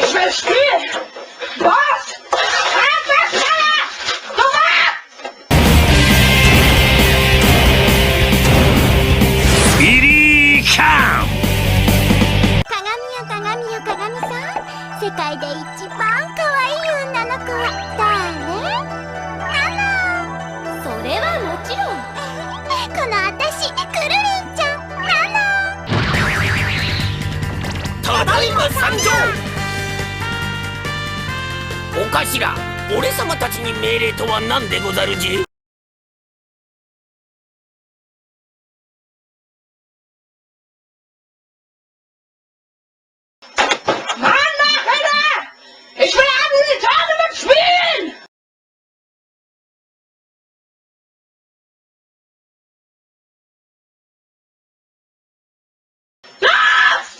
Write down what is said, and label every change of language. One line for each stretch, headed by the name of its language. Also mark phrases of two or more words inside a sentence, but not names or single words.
German: will spielen! Was?
Japanese: 鏡よ鏡さん、世界で一番可愛い女の子は誰？それはもちろんこのあたし、くるりんちゃん。ただいま参上。お頭、俺様たちに命令とは何でござるじ？
German: Ich will Untitled spielen! Los!